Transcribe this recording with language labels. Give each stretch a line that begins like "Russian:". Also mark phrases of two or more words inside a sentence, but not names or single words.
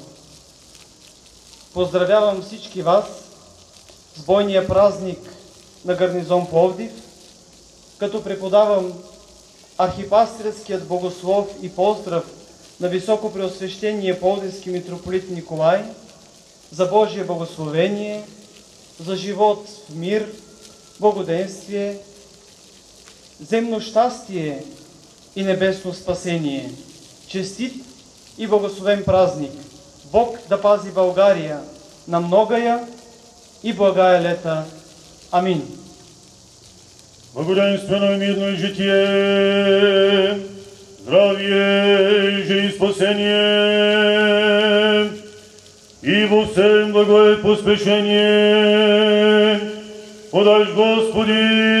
Bulgarian: Поздравявам всички вас с бойния празник на гарнизон Пловдив, като преподавам архипастирският богослов и поздрав на Високопреосвещения Пловдивски митрополит Николай за Божие благословение, за живот в мир, благоденствие, земно щастие и небесно спасение. Честит и благословен празник! Бог да пази България на
Church Slavic: многая и благая лета.
Bulgarian: Амин.
Church Slavic: Благоденствено и мирно и житие, здравие, и спасение, и во всем благое поспешение, подаж Господи,